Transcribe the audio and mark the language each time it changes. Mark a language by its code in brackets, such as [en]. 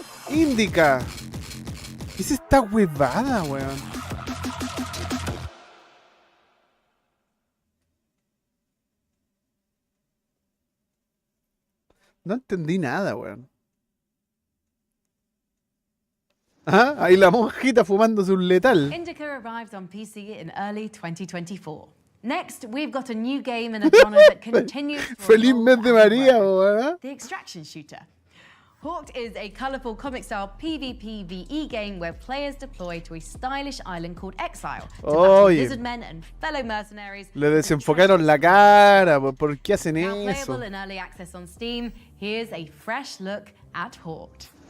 [es] Indica. ¿Qué es esta huevada, weón? No entendí nada, weón. Ah, ahí la monjita fumándose un letal. [en] Indica arrives on PC in early 2024. Next, we've got a new game in a genre that continues. [es] Feliz mes de María, weón. [en] The Extraction Shooter. Hawked is a colorful comic-style PvP-VE game where players deploy to a stylish island called Exile to battle lizard men and fellow mercenaries. [es] Le desenfocaron la cara, ¿por qué hacen [en] now [es] eso? [en] Playable in early access on Steam, here's a fresh look at Hawked.